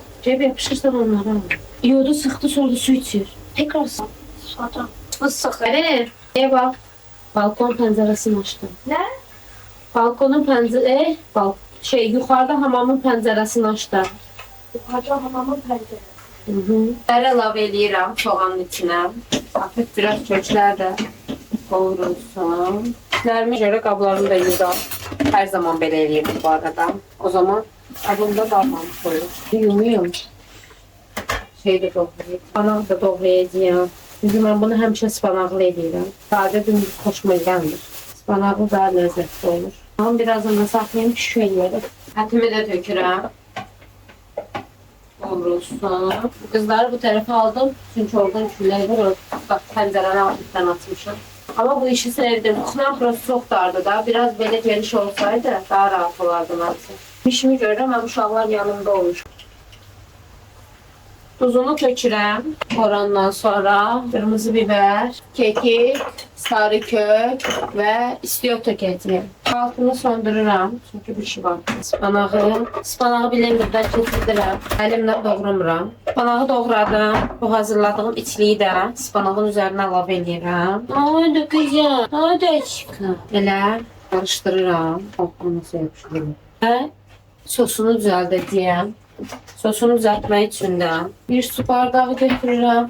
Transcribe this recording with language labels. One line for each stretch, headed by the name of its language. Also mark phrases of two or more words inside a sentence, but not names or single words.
Turkish: Cebe yapışırsan onları al. İyodu sıktı sonra da su içir. Tekrar sağdan. Fıstık. Hadi. Neye bak. Balkon penceresini açtım. Ne? Balkonun pencere, yukarıda hamamın penceresini açtım. Yukarıda hamamın penceresi.
Azerbaijani: Biber əlavə eləyirəm soğanın içinə.
Turkish: Hafif biraz
Azerbaijani: köklər də qovrulsun. Nərimə görə qablarımı da yuyuram. Hər zaman belə eləyirəm bu arada. O zaman qabımda qalmamış olur. Yumuyum. Şey də doğrayayım. Spanaq da doğrayacağım. Çünki mən bunu həmişə spanaqlı eləyirəm. Sadə dümdüz xoşuma gəlmir. Spanaqlı daha ləzzətli olur. Amma birazını da saxlayayım, pişik eləyərək. Ətimi də tökürəm. Olursun.
Turkish: Kızları bu tarafa aldım. Çünkü oradan külleri var. Bak pencerenin altından atmışım. Ama bu işi sevdim. Kutudan burası çok dardı da. Biraz böyle geniş olsaydı daha rahat olardı nasıl.
Azerbaijani: İşimi görürüm ama uşaqlar yanımda olur. Tuzunu tökürəm.
Turkish: Orandan sonra kırmızı biber, kekik, sarı kök ve istiyor tökəcəyim.
Azerbaijani: Altını söndürürəm. Çünkü bir şey var. Spanağı blenderdən keçirdirəm. Əlimlə doğrumuram. Spanağı doğradım. Bu hazırladığım içliyi də spanağın üzərinə əlavə edirəm. Ay dökəcəm. Ay dökəcəm. Elə karıştırıram. Onu yapışdırıram. Və sosunu düzəldəcəyəm. Sosunu düzəltmək üçün də bir su bardağı götürürəm.